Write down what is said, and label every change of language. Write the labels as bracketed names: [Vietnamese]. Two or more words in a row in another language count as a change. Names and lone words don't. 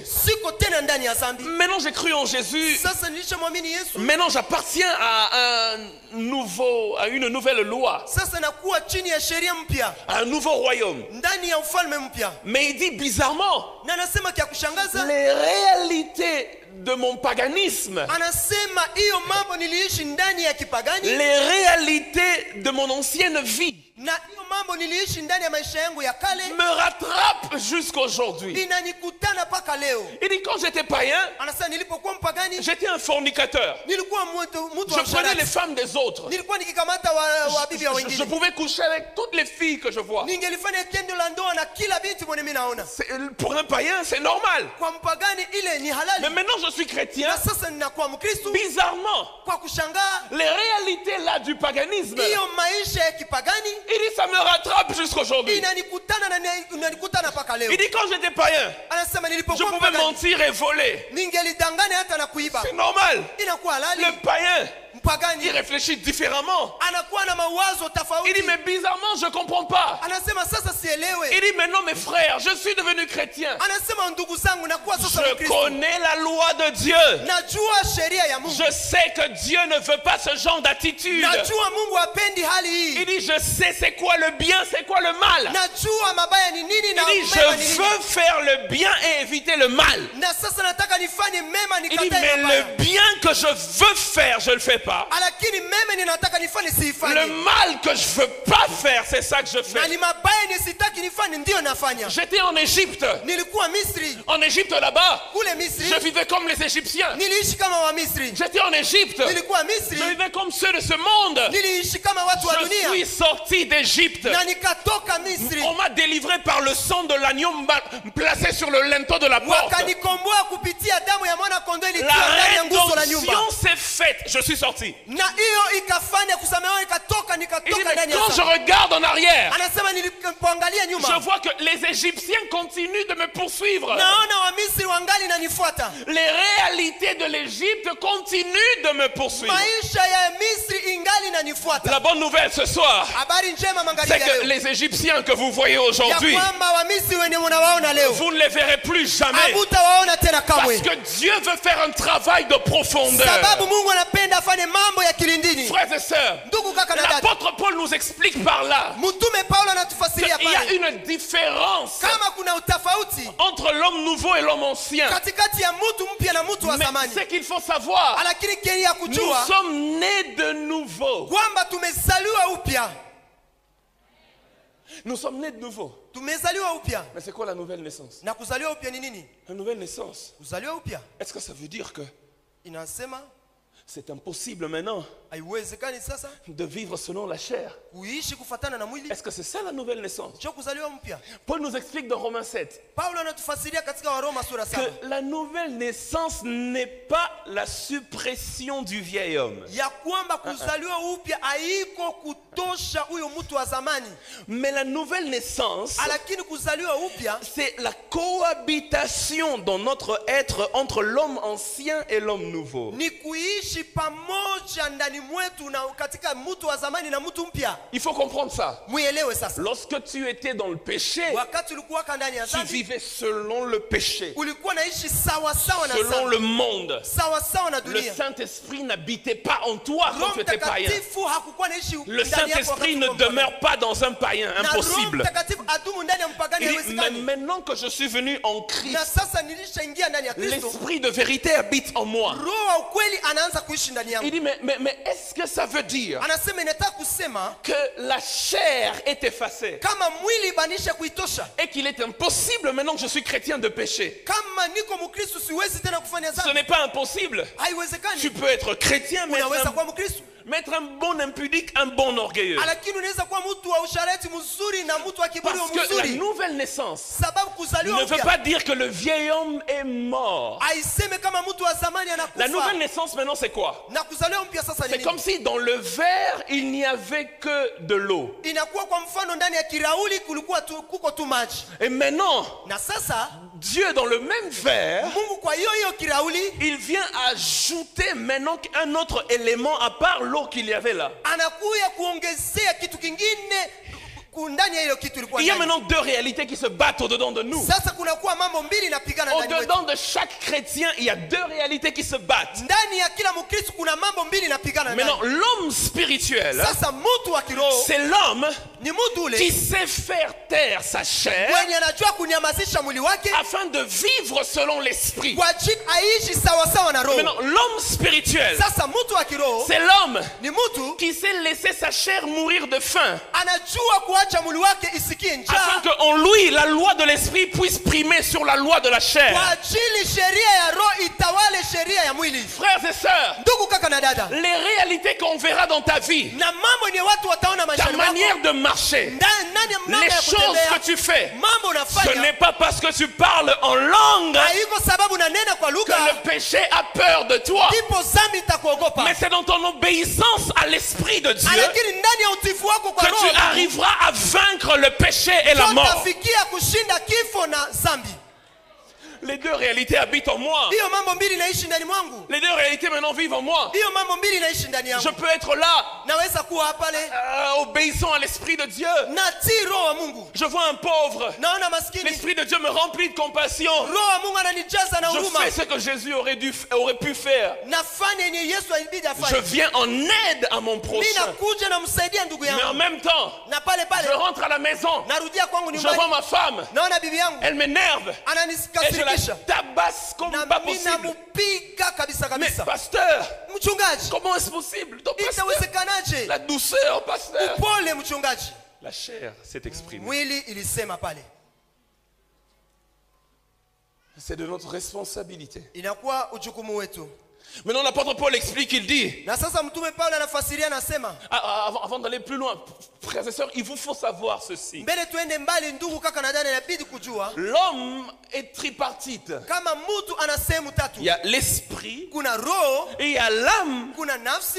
[French] Maintenant j'ai cru en Jésus. Maintenant j'appartiens à une nouvelle loi, à un nouveau royaume. Mais il dit bizarrement, les réalités de mon paganisme, les réalités de mon ancienne vie [Swahili] na hiyo mambo niliishi ndani ya maisha yangu ya kale [French] me rattrape jusqu'aujourd'hui. [Swahili] inanikutana mpaka leo. [French] Il dit quand j'étais païen, [Swahili] Anasema nilipokuwa mpagani [French] j'étais un fornicateur. [Swahili] nilikuwa mtu wa [French] Je prenais les [Swahili] usharati. [French] femmes des autres. [Swahili] Nilikuwa nikikamata wa bibi ya [French] Je [Swahili] wengine. [French] pouvais coucher avec toutes les filles que je vois. [Swahili] Ningelifanya tendo la ndoa na kila binti mwenye mimi naona. [French] Pour un païen, c'est normal. [Swahili] Kwa mpagani ile ni halali. [French] Mais maintenant je suis chrétien. [Swahili] Na sasa ninakuwa Mkristo. [French] Bizarrement, [Swahili] Kwa kushangaa [French] les réalités là du paganisme, [Swahili] hiyo maisha ya kipagani [French] il dit ça me rattrape jusqu'aujourd'hui. [Swahili] inanikutana na inanikutana mpaka leo. [French] Il dit quand j'étais païen, [Swahili] Anasema [French] je [Swahili] nilipokuwa [French] pouvais [Swahili] mpagani [French] mentir et voler. [Swahili] ningelidanganya hata na kuiba. [French] C'est normal. [Swahili] Inakuwa halali. [French] Le païen, il [Swahili] Mpagani [French] réfléchit différemment. [Swahili] anakuwa na mawazo [French] Il [Swahili] tofauti. [French] dit mais bizarrement je comprends pas. [Swahili] Anasema sasa [French] Il [Swahili] sielewe. [French] dit mais non mes frères, je suis devenu chrétien. [Swahili] Anasema ndugu zangu nakuwa sasa [French] Je [Swahili] Mkristo. [French] connais la loi de Dieu. [Swahili] Najua sheria ya Mungu. [French] Je sais que Dieu ne veut pas ce genre d'attitude. [Swahili] Najua Mungu hapendi hali hii. [French] Il dit je sais c'est quoi le bien, c'est quoi le mal. [Swahili] Najua mabaya ni nini na [French] Il dit [Swahili] mema ni [French] je [Swahili] nini. [French] veux faire le bien et éviter le mal. [Swahili] Na sasa nataka nifanye mema [French] Il dit [Swahili] nikatae [French] mais [Swahili] mabaya. [French] le bien que je veux faire, je le fais pas. [Swahili] Lakini mema ninataka nifanye [French] Le [Swahili] siifanye. [French] mal que je veux pas faire, c'est ça que je [Swahili] Na [French] fais. [Swahili] ni mabaya nisitaki nifanye ndio nafanya. [French] J'étais en Égypte. [Swahili] Nilikuwa Misri. [French] En Égypte là-bas, [Swahili] Kule Misri [French] je vivais comme les Égyptiens. [Swahili] niliishi kama wa Misri. [French] J'étais en Égypte. [Swahili] Nilikuwa [French] Je [Swahili] Misri. [French] vivais comme ceux de ce monde. [Swahili] Niliishi kama watu wa [French] Je suis [Swahili] dunia. [French] sorti d'Égypte. [Swahili] Na nikatoka Misri. [French] On m'a délivré par le sang de l'agneau placé sur le linteau de la porte. [Swahili] Wakanikomboa kupitia damu ya mwana kondoo [French] La [Swahili] iliyotiwa ndani ya nguzo la nyumba. [French] rédemption s'est faite. Je suis sorti. [Swahili] Na hiyo ikafanya kusamehewa ikatoka [French] Il dit, [Swahili] nikatoka [French] mais [Swahili] ndani ya [French] quand je [Swahili] safari. [French] regarde en arrière, [Swahili] Anasema nilipoangalia [French] je [Swahili] nyuma [French] vois que les Égyptiens continuent de me poursuivre. [Swahili] naona wa Misri wangali nanifuata. [French] Les réalités de l'Égypte continuent de me poursuivre. [Swahili] Maisha ya Misri ingali nanifuata. [French] La bonne nouvelle ce soir, [Swahili] Habari njema [French] c'est [Swahili] magharibi ya [French] que [Swahili] leo. [French] les Égyptiens que vous voyez [Swahili] Ya [French] aujourd'hui, [Swahili] kwamba wa Misri wenye mnawaona leo [French] vous ne les verrez plus jamais. [Swahili] hamutawaona tena [French] Parce [Swahili] kamwe. [French] que Dieu veut faire un travail de profondeur. [Swahili] Sababu Mungu anapenda afanye mambo ya kilindini. [French] Frères et sœurs, [Swahili] Ndugu kaka na dada. [French] l'apôtre Paul nous explique par là [Swahili] Mtume Paulo anatufasiria [French] qu'il y a [Swahili] pale [French] une différence [Swahili] kama kuna utofauti [French] entre l'homme nouveau et l'homme ancien. [Swahili] katikati ya mtu mpya na mtu wa [French] Mais [Swahili] zamani. [French] ce qu'il faut savoir, [Swahili] Lakini kile ya [French] nous [Swahili] kujua [French] sommes nés de nouveau. [Swahili] kwamba tumezaliwa upya. [French] Nous sommes nés de nouveau. [Swahili] Tumezaliwa upya. [French] Mais c'est quoi la nouvelle naissance? [Swahili] Na kuzaliwa upya ni nini? [French] La nouvelle naissance. [Swahili] Kuzaliwa upya [French] Est-ce que ça veut dire que [Swahili] inasema [French] c'est impossible maintenant [Swahili] haiwezekani sasa [French] de vivre selon la chair? [Swahili] kuishi kufatana na mwili. [French] Est-ce que c'est ça la nouvelle naissance? [Swahili] Sio kuzaliwa mpya. [French] Paul nous explique dans Romains 7 [Swahili] Paulo anatufasiria katika Waroma sura 7 [French] que la nouvelle naissance n'est pas la suppression du vieil homme, [Swahili] ya kwamba kuzaliwa upya haiko kutosha huyo mtu wa zamani, [French] mais la nouvelle naissance, [Swahili] lakini kuzaliwa upya [French] c'est la cohabitation dans notre être entre l'homme ancien et l'homme nouveau. [Swahili] ni kuishi pamoja ndani mwetu na katika mtu wa zamani na mtu mpya. [French] Il faut comprendre ça. [Swahili] Muelewe sasa. [French] Lorsque tu étais dans le péché, [Swahili] Wakati ulikuwa ndani ya [French] tu [Swahili] dhambi, [French] vivais selon le péché, [Swahili] ulikuwa naishi sawa sawa na [French] selon [Swahili] dhambi. [French] le monde. [Swahili] Sawa sawa na [French] Le [Swahili] dunia. [French] Saint-Esprit n'habitait pas en toi quand [Swahili] Roho [French] tu étais païen. [Swahili] Mtakatifu hakukuwa naishi [French] Le [Swahili] ndani yako [French] Saint-Esprit [Swahili] wakati [French] ne [Swahili] ulikuwa [French] demeure pas dans un païen, [Swahili] na Roho [French] impossible. [Swahili] Mtakatifu adumu ndani ya mpagani, [French] Il dit, mais [Swahili] haiwezekani. [French] maintenant que je suis venu en [Swahili] Na [French] Christ, [Swahili] sasa nilishaingia ndani ya Kristo, [French] l'Esprit de vérité habite en moi. [Swahili] Roho wa ukweli anaanza kuishi ndani [French] Il [Swahili] yangu. [French] dit, mais est-ce que ça veut dire [Swahili] Anasema inataka kusema [French] que la chair est effacée [Swahili] kama mwili banisha kuitosha, [French] et qu'il est impossible maintenant que je suis chrétien de pécher? [Swahili] kama niko Mkristo siwezi tena kufanya [French] Ce [Swahili] dhambi. [French] n'est pas impossible. [Swahili] Haiwezekani. [French] Tu peux être chrétien, mais [Swahili] Unaweza kuwa Mkristo [French] être un bon impudique, un bon orgueilleux. [Swahili] lakini unaweza kuwa mtu wa usharati mzuri na mtu wa kiburi [French] Parce que la [Swahili] mzuri. [French] nouvelle naissance [Swahili] Sababu kuzaliwa [French] ne veut [Swahili] upya [French] pas dire que le vieil homme est mort. [Swahili] haiseme kama mtu wa zamani [French] La [Swahili] anakufa. [French] nouvelle naissance maintenant c'est quoi? [Swahili] Na kuzaliwa mpya sasa ni [French] C'est comme [Swahili] nini? [French] si dans le verre il n'y avait que de l'eau. [Swahili] Inakuwa kwa mfano ndani ya kirauli kulikuwa kuko tu maji. [French] Et maintenant, [Swahili] Na sasa [French] Dieu dans le même verre, [Swahili] Mungu kwa hiyo hiyo kirauli [French] il vient ajouter maintenant un autre élément à part l'eau qu'il y avait là. [Swahili] anakuya kuongezea kitu kingine ndani ya hiyo kitu ilikuwa [French] Il y a [Swahili] ndani. [French] maintenant deux réalités qui se battent au-dedans de nous. [Swahili] Sasa kunakuwa mambo mbili inapigana ndani yetu. [French] Au-dedans de chaque chrétien, il y a deux réalités qui se battent. [Swahili] Ndani ya kila Mkristo kuna mambo mbili inapigana ndani. [French] Maintenant, l'homme spirituel, [Swahili] Sasa mtu wa kiroho [French] c'est l'homme [Swahili] ni mtu ule [French] qui sait faire taire sa chair [Swahili] mwenye anajua kunyamazisha mwili wake [French] afin de vivre selon l'esprit. [Swahili] kwa ajili aishi sawa sawa na roho. [French] Maintenant, l'homme spirituel, [Swahili] Sasa mtu wa kiroho [French] c'est l'homme [Swahili] ni mtu [French] qui sait laisser sa chair mourir de faim [Swahili] anajua kuacha mwili wake isikie [French] afin [Swahili] njaa [French] que en lui la loi de l'esprit puisse primer sur la loi de la [Swahili] kwa [French] chair. [Swahili] ajili sheria ya roho itawale sheria ya mwili. [French] Frères et sœurs, [Swahili] Ndugu kaka na dada, [French] les réalités qu'on verra dans ta vie, [Swahili] na mambo ni watu wataona [French] ta [Swahili] maishani mwako, [French] manière de marcher, [Swahili] namna [French] les [Swahili] ya [French] choses [Swahili] kutembea, [French] que tu fais, [Swahili] mambo [French] ce n'est [Swahili] unafanya [French] pas parce que tu parles en langue [Swahili] haiko sababu unanena kwa [French] que [Swahili] lugha [French] le péché a peur de toi, [Swahili] ndipo dhambi itakuogopa, [French] mais c'est dans ton obéissance à l'Esprit de Dieu [Swahili] lakini ndani ya utifu wako kwa [French] que [Swahili] roho [French] tu arriveras à vaincre le péché et la mort. [Swahili] utafikia kushinda kifo na dhambi. [French] Les deux réalités habitent en moi. [Swahili] Hiyo mambo mbili inaishi ndani mwangu, [French] Les deux réalités maintenant vivent en moi. [Swahili] hiyo mambo mbili inaishi ndani [French] Je [Swahili] yangu. [French] peux être là, [Swahili] Naweza kuwa pale [French] obéissant à l'Esprit de Dieu. [Swahili] natii roho wa Mungu, [French] Je vois un pauvre. [Swahili] naona maskini, [French] L'Esprit de Dieu me remplit de compassion. [Swahili] roho wa Mungu ananijaza na [French] Je [Swahili] huruma, [French] fais ce que Jésus aurait pu faire. [Swahili] nafanya yenye Yesu alibidi [French] Je [Swahili] afanye. [French] viens en aide à mon [Swahili] Mimi [French] prochain. [Swahili] nakuja namsaidia ndugu [French] Mais en [Swahili] yangu, [French] même temps, [Swahili] na pale [French] je [Swahili] pale [French] rentre à la maison. [Swahili] narudia kwangu [French] Je vois [Swahili] nyumbani, [French] ma femme. [Swahili] naona bibi yangu [French] Elle m'énerve. Et je la [Swahili] ananikasirikisha [French] tabasse comme [Swahili] na [French] pas [Swahili] mimi [French] possible. [Swahili] namupiga kabisa [French] Mais [Swahili] kabisa. [French] pasteur, [Swahili] Mchungaji, [French] comment est-ce possible? Ton pasteur, [Swahili] itawezekanaje? [French] la douceur, pasteur. [Swahili] Upole mchungaji. [French] La chair s'est exprimée. [Swahili] Mwili ilisema pale, [French] C'est de notre responsabilité. [Swahili] inakuwa ujukumu wetu. [French] Maintenant, l'apôtre Paul explique, il dit, [Swahili] Na sasa mtume Paulo anafasiria, anasema [French] avant d'aller plus loin, frères et sœurs, il vous faut savoir ceci. [Swahili] mbele tuende mbali, ndugu kaka na dada, inabidi kujua [French] L'homme est tripartite. [Swahili] kama mtu ana sehemu tatu, [French] Il y a l'esprit, [Swahili] kuna roho, [French] et il y a l'âme, [Swahili] kuna nafsi